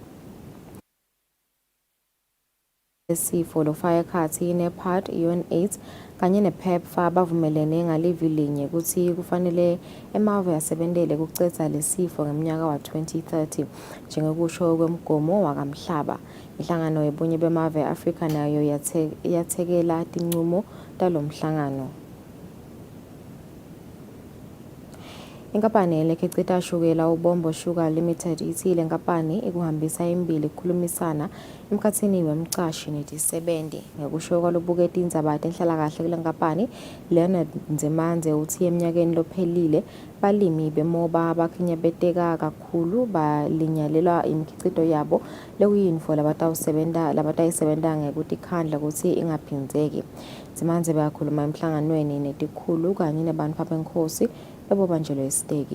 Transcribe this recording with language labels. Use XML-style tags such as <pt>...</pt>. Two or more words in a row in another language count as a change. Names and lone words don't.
<ss>lesifo lofaka ekhatsi iNEPAD, UNAIDS kanye nePEPFAR bavumelene ngalivi linye ukuthi kufanele emave asebentele kucedza lesifo ngeminyaka wa-2030 njengokusho kwemgomo wakamhlaba. Inhlangano yebunye bemave e-Afrika nayo yathekela tincumo talomhlangano. Inkampani elekhiqita shukela uBombo Sugar Limited ithi le nkampani ikuhambisa imbili ukukhulumisana emkhathini wemcashi netisebenzi. Ngokusho kwalobuketi indzabate enhlalakahle kule nkampani, Leonard Nzimanze uthi eminyakeni lophelile balimi bemoba abakhinyabeteka kakhulu balinyalelwa imikhiqito yabo lekuyintfo labatayisebenta ngekutikhandla ukuthi ingaphinzeki. Nzimanze bakhuluma emhlanganweni netikhulu kanye nebantfu abenkosi ebobanjelwe isiteki.</ss>